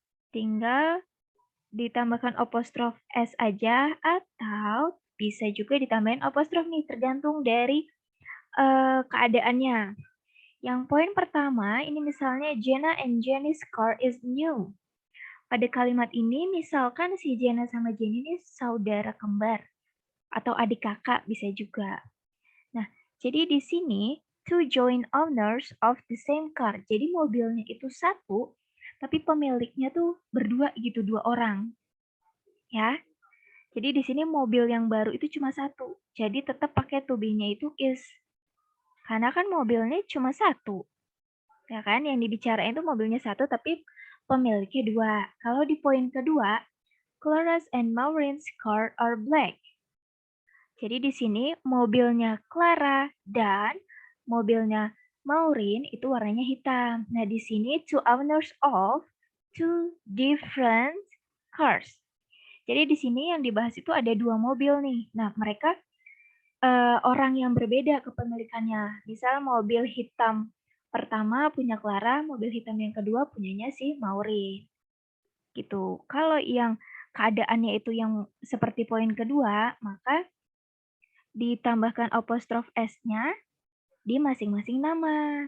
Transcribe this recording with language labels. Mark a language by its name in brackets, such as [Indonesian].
[Indonesian] Tinggal ditambahkan apostrof S aja atau bisa juga ditambahin apostrof nih, tergantung dari keadaannya. Yang poin pertama, ini misalnya [English] Jenna and Jenny's car is new. [Indonesian] Pada kalimat ini, misalkan si Jenna sama Jenny ini saudara kembar atau adik kakak bisa juga. Nah, jadi di sini [English] two joint owners of the same car. [Indonesian] Jadi mobilnya itu satu, tapi pemiliknya tuh berdua gitu, 2 orang. Ya. Jadi di sini mobil yang baru itu cuma satu. Jadi tetap pakai to be-nya itu is. Karena kan mobilnya cuma satu. Ya kan, yang dibicarain itu mobilnya satu tapi pemiliknya 2. Kalau di poin kedua, [English] Clara's and Maureen's car are black. [Indonesian] Jadi di sini mobilnya Clara dan mobilnya Maureen itu warnanya hitam. Nah, di sini [English] two owners of two different cars. [Indonesian] Jadi di sini yang dibahas itu ada 2 mobil nih. Nah, mereka orang yang berbeda kepemilikannya. Misal mobil hitam pertama punya Clara, mobil hitam yang kedua punyanya si Maureen. Gitu. Kalau yang keadaannya itu yang seperti poin kedua, maka ditambahkan apostrof S-nya di masing-masing nama.